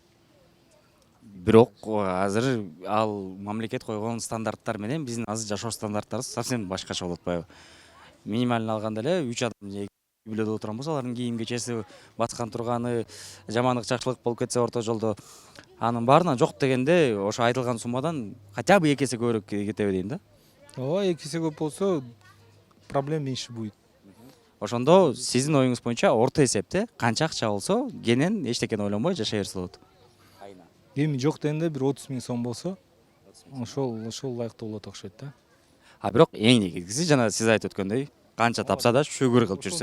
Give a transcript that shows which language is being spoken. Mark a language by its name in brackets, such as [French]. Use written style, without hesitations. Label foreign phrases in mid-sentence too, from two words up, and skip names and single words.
[Kyrgyz] Бирок азыр ал мамлекет койгон стандарттар менен биздин азыр жашоо стандарттарыбыз совсем башкача болуп атпайбы? Минималын алганда эле 3 адам үй бүлөдө отурган болсо, алардын кийим-кечеси, баткан турганы, жамандык жакшылык болуп кетсе орто жолдо, анын баарынан жок дегенде ошо айтылган суммадан [Russian] хотя бы [Kyrgyz] 2 эсе көбүрөөк кетеби дейм да. Ооба, 2 эсе көп болсо [Russian] проблем меньше будет. [Kyrgyz] Ошондо сиздин оюңуз боюнча орто эсепте канча акча болсо, кенен эчтекени ойлонбой жашай берсе болот. Эми жок дегенде бир 30 миң сом болсо, ошол лайыктуу болот окшойт да. Бирок эң негизгиси жана сиз айтып өткөндөй, канча тапса да шүгүр кылып жүрсө.